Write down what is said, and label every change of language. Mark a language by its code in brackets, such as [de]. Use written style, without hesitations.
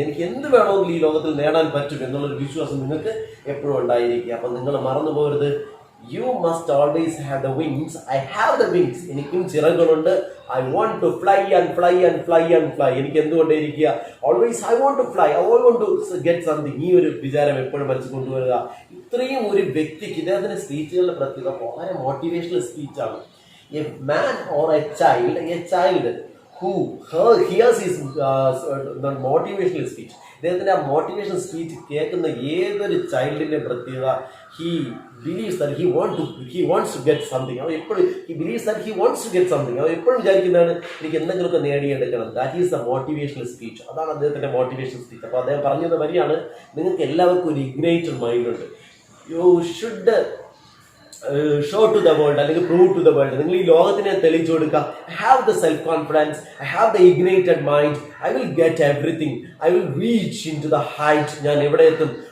[ml] എനിക്ക് എന്ത് വേണമെങ്കിലും ഈ ലോകത്തിൽ നേടാൻ പറ്റും എന്നുള്ളൊരു വിശ്വാസം നിങ്ങൾക്ക് എപ്പോഴും ഉണ്ടായിരിക്കുക. അപ്പൊ നിങ്ങൾ മറന്നു പോകരുത്. [en] You must always have the wings. I have the wings. [ml] എനിക്കും ചിറകുകളുണ്ട്. [en] I want to fly and fly and fly and fly. [ml] എനിക്ക് എന്തുകൊണ്ടേയിരിക്കുക? [en] Always I want to fly. I want to get something. [ml] ഈ ഒരു വിചാരം എപ്പോഴും മനസ്സിൽ കൊണ്ടുവരിക. ഇത്രയും ഒരു വ്യക്തിക്ക് ഇദ്ദേഹത്തിന്റെ സ്പീച്ചുകളുടെ പ്രത്യേകത വളരെ motivational സ്പീച്ചാണ്. [en] A man or a child who hears his motivational speech. [ml] ഇദ്ദേഹത്തിന്റെ ആ മോട്ടിവേഷണൽ സ്പീച്ച് കേൾക്കുന്ന ഏതൊരു ചൈൽഡിന്റെ പ്രത്യേകത, [en] he believes that he wants to get something. [ml] അവൻ എപ്പോഴും [en] he believes that he wants to get something. [ml] അവൻ എപ്പോഴും വിചാരിക്കുന്നതാണ് എനിക്ക് എന്തെങ്കിലുമൊക്കെ നേടിയെടുക്കണം. [en] That is the motivational speech. [ml] അതാണ് അദ്ദേഹത്തിന്റെ മോട്ടിവേഷണൽ സ്പീച്ച്. അപ്പോൾ അദ്ദേഹം പറഞ്ഞത് വരിയാണ്, നിങ്ങൾക്ക് എല്ലാവർക്കും ഒരു ഇഗ്നൈറ്റഡ് മൈൻഡ് ഉണ്ട്. [en] You should show to the world, അല്ലെങ്കിൽ prove to the world. [ml] നിങ്ങൾ ഈ ലോകത്തിനെ തെളിയിച്ചു കൊടുക്കുക. [en] I have the self confidence, I have the ignited mind, I will get everything, I will reach in to the height. [ml] ഞാൻ എവിടെ എത്തും?